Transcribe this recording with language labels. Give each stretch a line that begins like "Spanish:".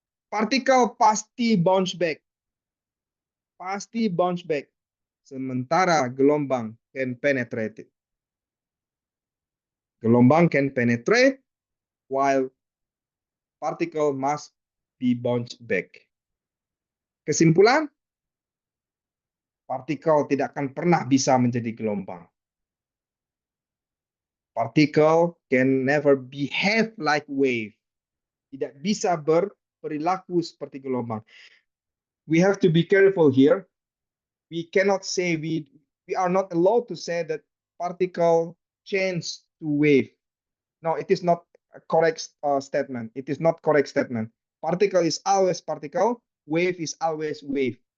Indonesian: Partikel pasti
English: bounce back.
Indonesian: Pasti bounce back. Sementara gelombang
English: can penetrate it. Gelombang can penetrate while particle must be bounced back.
Indonesian: Kesimpulan, partikel tidak akan pernah bisa menjadi gelombang.
English: Particle can never behave like wave.
Indonesian: Tidak bisa berperilaku seperti gelombang.
English: We have to be careful here. We cannot say we are not allowed to say that particle change to wave. No, it is not a correct statement. It is not correct statement. Particle is always particle. Wave is always wave.